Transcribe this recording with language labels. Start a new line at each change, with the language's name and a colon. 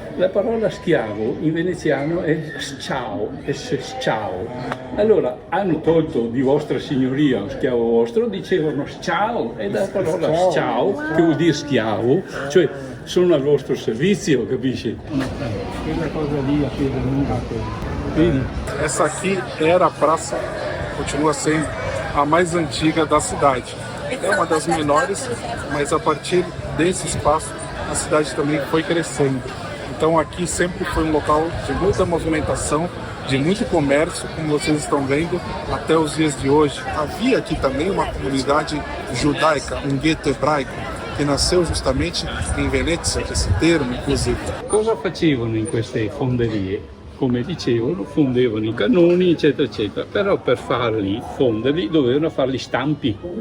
Italian: La parola schiavo in veneziano è sciao, sciao. Allora hanno tolto di vostra signoria o schiavo vostro, dicevano sciao, e la parola sciao, che vuol dire schiavo, cioè sono al vostro servizio, capisci? Quella cosa lì a Piedemonte. Vedi?
Portuguese: Essa aqui era a praça, continua sendo a mais antiga da cidade. É uma das menores, mas a partir desse espaço a cidade também foi crescendo. Então aqui sempre foi um local de muita movimentação, de muito comércio, como vocês estão vendo, até os dias de hoje. Havia aqui também uma comunidade judaica, um gueto hebraico, che nasceu justamente in Venezia, esse termo, inclusive.
Italian: Cosa facevano in queste fonderie? Come dicevano, fondevano i cannoni, eccetera, eccetera, però per fonderli, dovevano fare gli stampi.